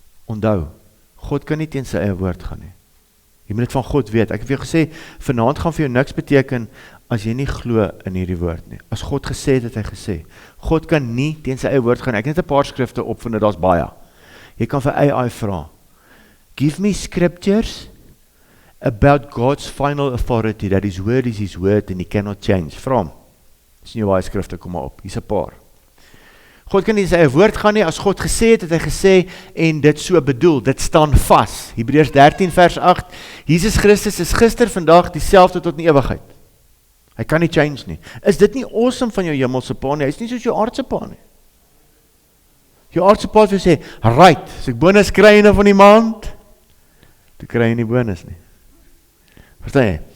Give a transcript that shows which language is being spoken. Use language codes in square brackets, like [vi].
[af] Onthou, God kan nie teen sy eie woord gaan nie. Jy moet dit van God weet. Ek het vir jou gesê, vanaand gaan vir jou niks beteken as jy nie glo in hierdie woord nie. As God gesê het, het hy gesê. God kan nie teen sy eie woord gaan. Ek het net 'n paar skrifte opvind, daar's baie. Jy kan vir AI vra. [en] Give me scriptures about God's final authority, that his word is his word and he cannot change. [af] Vra hom. Dis nie baie skrifte, kom maar op. Hier's 'n paar. God kan nie sy eie woord gaan nie, as God gesê het, het hy gesê, en dit so bedoel, dit staan vas. Hebreërs 13 vers 8, Jesus Christus is gister, vandag, dieselfde tot in ewigheid. Hy kan nie change nie. Is dit nie awesome van jou hemelse pa nie? Hy is nie soos jou aardse pa nie. Jou aardse pa wil sê, right, as ek bonus kry einde van die maand, toe kry jy nie bonus nie. Verstaan jy?